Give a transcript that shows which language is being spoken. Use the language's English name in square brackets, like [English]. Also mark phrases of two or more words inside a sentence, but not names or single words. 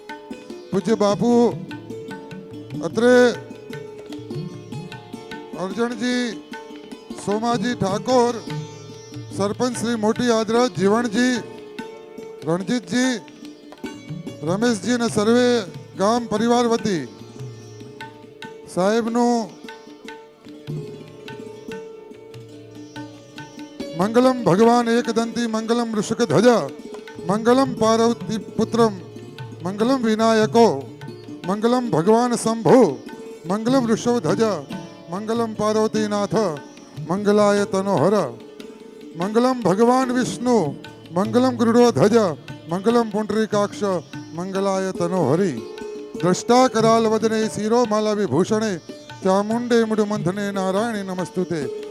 [Gujarati] પૂજ્ય બાપુ અત્રે અર્જણજી સોમાજી ઠાકોર સરપંચ શ્રી મોટી આદરજ જીવણજી રણજીતજી રમેશજી અને સર્વે ગામ પરિવાર વતી સાહેબનું [Sanskrit] मंगलम भगवान एकदंती मंगलम ऋषिक ध्वज मंगलम पार्वती पुत्रम मंगलम विनायको मंगलम भगवान शंभो मंगलम ऋषभ ध्वज मंगलम पार्वतीनाथ मंगलाय तनोहर मंगलम भगवान विष्णु मंगलम गरुड़ो ध्वज मंगलम पुंडरीकाक्ष मंगलाय तनोहरि दृष्टा कराल वदने शिरो माला विभूषणे चामुंडे मुडुमंथने नारायणी नमस्तुते।